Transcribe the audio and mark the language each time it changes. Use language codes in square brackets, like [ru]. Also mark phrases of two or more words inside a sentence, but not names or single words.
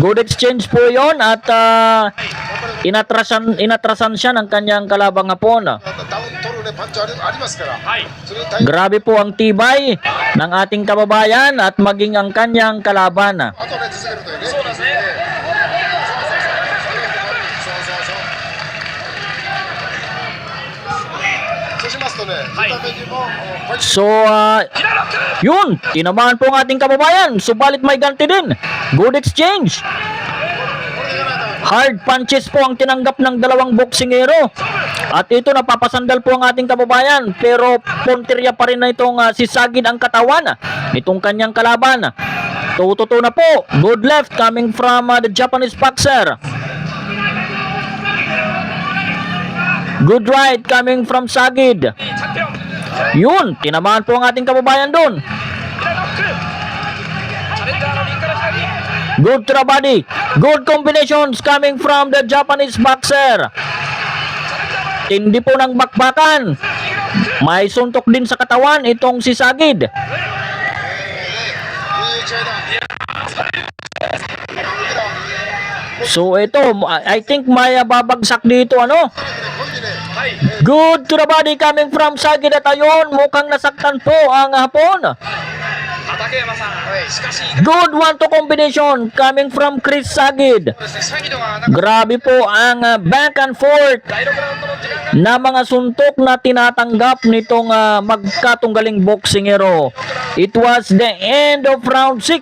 [en] Good exchange [tl] po yon at inatrasan siya ng kanyang kalabang Hapon. [ja] ダウン取るね、パンチありますから、はい。それに対して [tl] Grabe po ang tibay ng ating kababayan at maging ang kanyang kalaban. [ja] あとね、続けるというね。そうですね。そうしますとね、はい見た目にもパンチ [tl] So, [ja] 左ロック。 [tl] yun, tinamaan po ang ating kababayan. Subalit may ganti din. [en] Good exchange. [ja] これでいかないと [en] Hard punches [tl] po ang tinanggap ng dalawang boksingero. At ito, napapasandal po ang ating kababayan. Pero punteriya pa rin na itong si Sagid ang katawan nitong kanyang kalaban. Tututo na po. [en] Good left coming from the Japanese boxer. Good right coming from Sagid. [ja] チャンピオン。 [tl] Yun, tinamaan po ang ating kababayan doon. [ja] チャレンジャーの右から左 [en] Good to the body. Good combinations coming from the Japanese boxer. [tl] Tindi po ng bakbakan. May suntok din sa katawan itong si Sagid. [ja] いい打ち合いだ。 [tl] So ito, [en] I think [tl] may babagsak dito ano. [ja] こいでね。 [en] Good to the body coming from Sagid [tl] at ayun, mukhang nasaktan po ang Hapon. [ja] 畠山さん、しかし [en] Good one to combination coming from Chris Sagid. [ja] シャギドがなんか [tl] Grabe po ang [en] back and forth [ja] 第6ラウンドの時間が [tl] na mga suntok na tinatanggap nitong magkatunggaling boksingero. [en] It was the end of round 6.